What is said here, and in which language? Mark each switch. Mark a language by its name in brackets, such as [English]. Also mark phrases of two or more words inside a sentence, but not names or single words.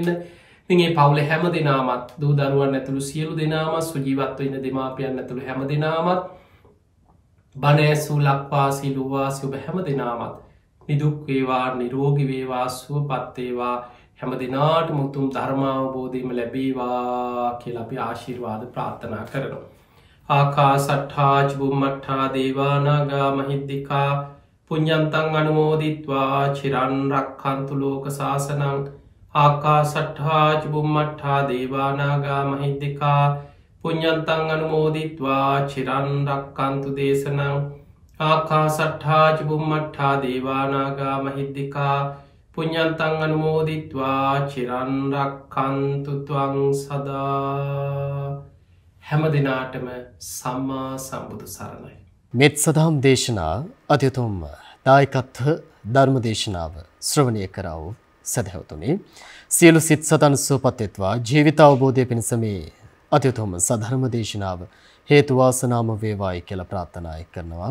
[Sinhala] ඉතින් මේ පවුලේ හැම දෙනාමත් දූ දරුවන් ඇතුළු සියලු දෙනාම සුජීවත්ව ඉන්න දෙමාපියන් ඇතුළු හැම දෙනාමත් බණ ඇසූ ලක්වාසී ලුවාසී ඔබ හැම දෙනාමත් නිදුක් වේවා නිරෝගී වේවා සුවපත් වේවා හැම දෙනාට මුතුම් ධර්මාවබෝධයම ලැබේවා කියලා අපි ආශිර්වාද ප්‍රාර්ථනා කරනවා. [Pali] ආකාසට්ඨා චුම්මට්ඨා දේවානාගා මහිද්దికා පුඤ්ඤන්තං අනුමෝදිත්වා චිරන් රක්ඛන්තු ලෝක සාසනං. ආකාසට්ඨා චුම්මට්ඨා දේවානාගා මහිද්దికා පුඤ්ඤන්තං අනුමෝදිත්වා චිරන් රක්ඛන්තු දේශනං. ආකාසට්ඨා චුම්මට්ඨා දේවානාගා මහිද්దికා පුඤ්ඤන්තං අනුමෝදිත්වා චිරන් රක්ඛන්තු ත්වං සදා. [Sinhala] හැම දිනාටම සම්මා සම්බුදු සරණයි. මෙත් සදහම් දේශනා අධ්‍යතුම් දායකත්ව ධර්ම දේශනාව ශ්‍රවණය කරව සදහැවතුනි සියලු සිත් සතන් සුවපත් වෙත්වා ජීවිත අවබෝධය පිණිස මේ අධ්‍යතුම් සධර්ම දේශනාව හේතු වාසනාම වේවායි කියලා ප්‍රාර්ථනා කරනවා.